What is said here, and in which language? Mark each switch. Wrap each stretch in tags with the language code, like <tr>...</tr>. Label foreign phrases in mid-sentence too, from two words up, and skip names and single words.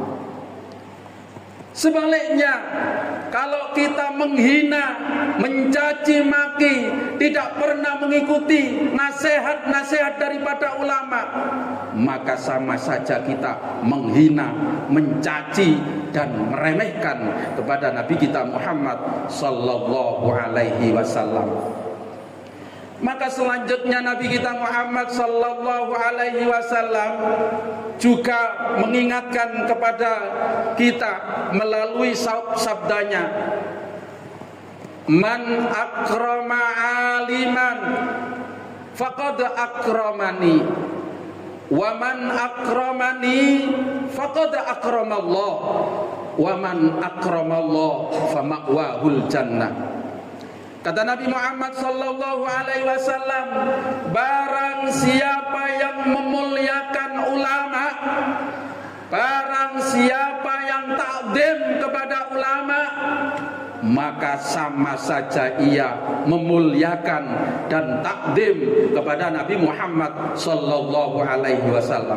<id>Sebaliknya, kalau kita menghina, mencaci maki, tidak pernah mengikuti nasihat-nasihat daripada ulama, maka sama saja kita menghina, mencaci dan meremehkan kepada Nabi kita Muhammad</id> <ar>صلى الله عليه وسلم.</ar> <id>Maka selanjutnya Nabi kita Muhammad</id> <ar>صلى الله عليه وسلم</ar> <id>juga mengingatkan kepada kita melalui sabdanya,</id> <ar>من أكرم عالما فقد أكرمني، ومن أكرمني فقد أكرم الله ومن أكرم الله فمأواه الجنة.</ar> <id>Kata Nabi Muhammad</id> <ar>صلى الله عليه وسلم,</ar> <id>barang siapa yang memuliakan ulama, barang siapa yang takdim kepada ulama, maka sama saja ia memuliakan dan takdim kepada Nabi Muhammad</id> <ar>صلى الله عليه وسلم.</ar>